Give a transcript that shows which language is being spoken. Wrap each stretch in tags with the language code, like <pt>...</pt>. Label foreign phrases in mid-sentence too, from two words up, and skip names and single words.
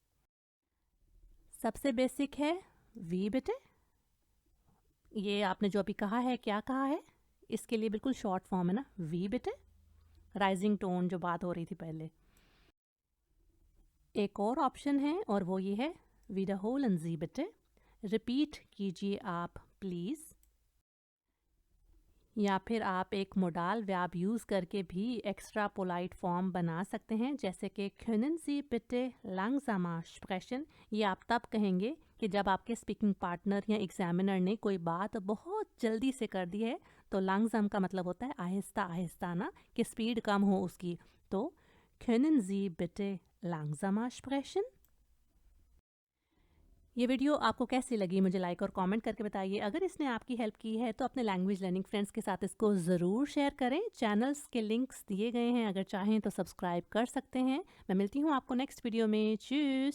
<hi>सबसे बेसिक है</hi> <de>wie bitte,</de> <hi>ये आपने जो अभी कहा है, क्या कहा है, इसके लिए बिल्कुल</hi> <en>short form</en> <hi>है ना,</hi> <de>wie bitte,</de> <en>rising tone</en> <hi>जो बात हो रही थी पहले। एक और ऑप्शन है और वो ये है</hi> <de>wiederholen Sie bitte,</de> <hi>रिपीट कीजिए आप प्लीज़। या फिर आप एक मोडाल व्याब यूज़ करके भी</hi> <en>extra polite form</en> <hi>बना सकते हैं, जैसे कि</hi> <de>können Sie bitte langsamer sprechen।</de> <hi>ये आप तब कहेंगे कि जब आपके</hi> <en>speaking partner</en> <hi>या एग्जामिनर ने कोई बात बहुत जल्दी से कर दी है, तो langsam का मतलब होता है आहिस्ता आहिस्ता ना, कि स्पीड कम हो उसकी।</hi> <de>तो können Sie bitte langsamer sprechen।</de> <hi>ये वीडियो आपको कैसी लगी मुझे लाइक और कमेंट करके बताइए। अगर इसने आपकी हेल्प की है तो अपने</hi> <en>language learning friends</en> <hi>के साथ इसको ज़रूर शेयर करें। चैनल्स के लिंक्स दिए गए हैं, अगर चाहें तो सब्सक्राइब कर सकते हैं। मैं मिलती हूँ आपको</hi> <en>next video</en> <hi>में।</hi>